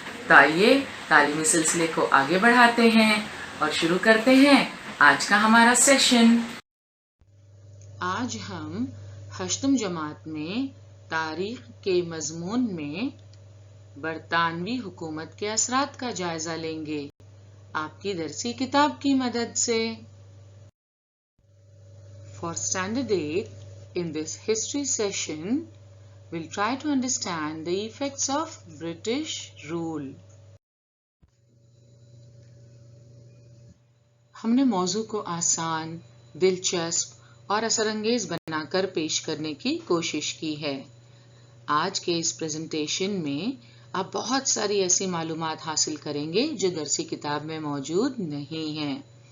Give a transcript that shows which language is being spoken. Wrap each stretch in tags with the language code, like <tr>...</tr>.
<hi>तो आइए तालीमी सिलसिले को आगे बढ़ाते हैं और शुरू करते हैं आज का हमारा सेशन। आज हम हश्तम जमात में तारीख के मज़मून में बरतानवी हुकूमत के असरात का जायजा लेंगे आपकी दरसी किताब की मदद से।</hi> <en>For Standard 8, in this history session, we'll try to understand the effects of British rule.</en> <hi>हमने मौजू को आसान, दिलचस्प और असरअंगेज बनाकर पेश करने की कोशिश की है। आज के इस प्रेजेंटेशन में आप बहुत सारी ऐसी मालूमात हासिल करेंगे जो दरसी किताब में मौजूद नहीं हैं।</hi>